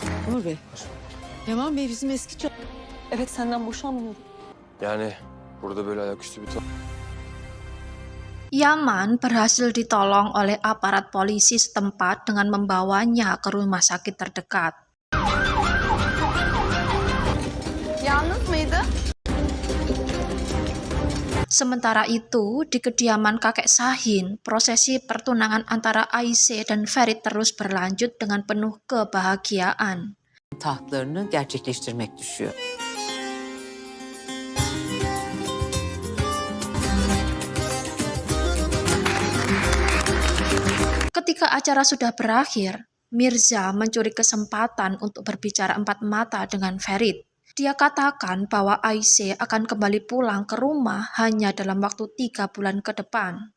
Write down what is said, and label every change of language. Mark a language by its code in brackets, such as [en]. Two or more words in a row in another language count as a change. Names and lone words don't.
[tr] Timur Bey. Yaman Bey bizim eski Evet, senden boşanmıyorum. Yani burada böyle ayaküstü bir [id] Yaman berhasil ditolong oleh aparat polisi setempat dengan membawanya ke rumah sakit terdekat. [tr] Yalnız mıydı? [id] Sementara itu, di kediaman kakek Sahin, prosesi pertunangan antara Ayşe dan Ferit terus berlanjut dengan penuh kebahagiaan. [tr] tahtlarını gerçekleştirmek düşüyor. [id] Ketika acara sudah berakhir, Mirza mencuri kesempatan untuk berbicara empat mata dengan Ferit. Dia katakan bahwa Ayşe akan kembali pulang ke rumah hanya dalam waktu 3 bulan ke depan.